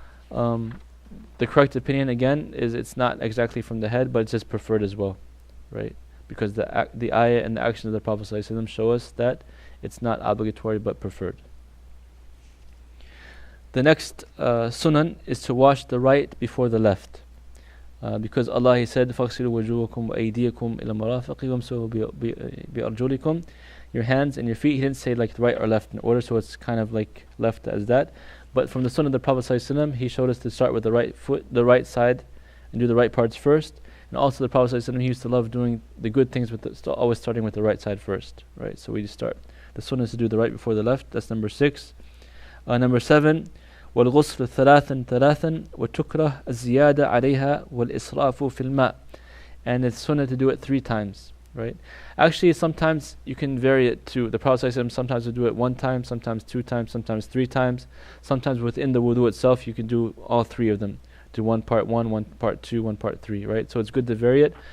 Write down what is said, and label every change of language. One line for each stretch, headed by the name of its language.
English: The correct opinion, again, is it's not exactly from the head, but it's just preferred as well, right? Because the ayah and the actions of the Prophet ﷺ show us that it's not obligatory but preferred. The next sunan is to wash the right before the left. Because Allah, He said,
Arabic: فَاغْسِلُوا وُجُوهَكُمْ وَأَيْدِيَكُمْ إِلَى الْمَرَافِقِ وَامْسَحُوا بِأَرْجُلِكُمْ.
English: Your hands and your feet. He didn't say like right or left in order, so it's kind of like left as that. But from the sunnah of the Prophet ﷺ, he showed us to start with the right foot, the right side, and do the right parts first. And also the Prophet ﷺ, he used to love doing the good things always starting with the right side first, right? So we just start. The sunnah is to do the right before the left. That's number 6. Number 7,
Arabic: وَالْغُسْلُ ثَلَاثًا ثَلَاثًا وَتُكْرَهُ الزِّيَادَةُ عَلَيْهَا وَالْإِسْرَافُ فِي الْمَاءِ.
English: And it's sunnah to do it 3 times, right? Actually, sometimes you can vary it too. The Prophet ﷺ sometimes will do it 1 time, sometimes 2 times, sometimes 3 times. Sometimes within the wudu itself, you can do all 3 of them. Do 1 part 1, 1 part 2, 1 part 3, right? So it's good to vary it.